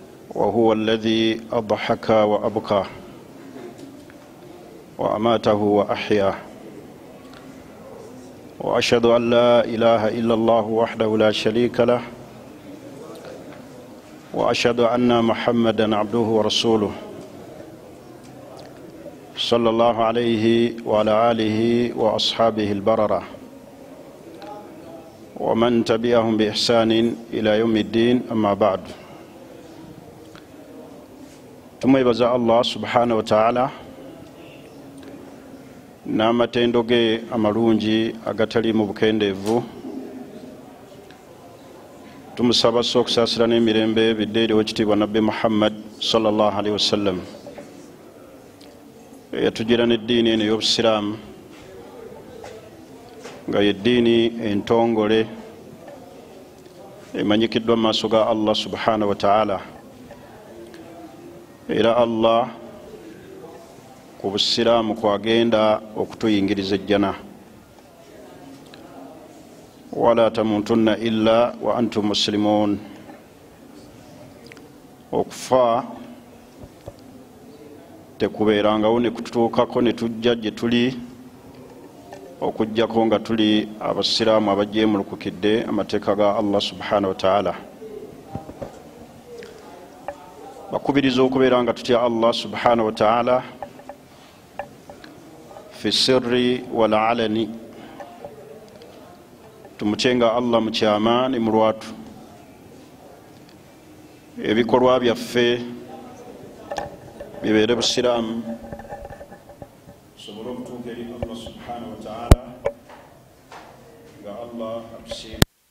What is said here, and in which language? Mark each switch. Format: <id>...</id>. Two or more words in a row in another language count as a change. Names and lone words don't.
<ar>وهو الذي أضحك وأبكى وأماته وأحياه وأشهد أن لا إله إلا الله وحده لا شريك له وأشهد أن محمدا عبده ورسوله صلى الله عليه وعلى آله وأصحابه البررة ومن تبعهم بإحسان إلى يوم الدين أما بعد.</ar> <lg>tumwebaza Allah</lg> <ar>سبحانه وتعالى</ar> <lg>n'amatendo ge amalungi agatali mu bukendeevu. Tumusaba okusaasira n'emirembe bidde eri w'ekitiibwa Nabbi Muhammad</lg> <ar>صلى الله عليه وسلم</ar> <lg>eyatugira n'eddiini eno ey'obusiraamu nga y'eddiini entongole emanyikiddwa mu maaso ga Allah</lg> <ar>سبحانه وتعالى.</ar> <lg>Era Allah ku busiraamu kwagenda okutuyingiriza ejjana.</lg> <ar>ولا تموتن إلا وأنتم مسلمون.</ar> <lg>Okufa tekubeerangawo ne kututuukako ne tujja gye tuli okujjako nga tuli abasiraamu abajeemulukukidde amateeka ga Allah</lg> <ar>سبحانه وتعالى.</ar> <lg>Bakubiriza okubeera nga tutya Allah</lg> <ar>سبحانه وتعالى في السر والعلن.</ar> <lg>Tumutyenga Allah mu kyama ne mu lwatu. Ebikolwa byaffe bibeere busiraamu tusobole okutuuka eri Allah</lg> <ar>سبحانه وتعالى</ar> <lg>nga Allah atusiima.</lg>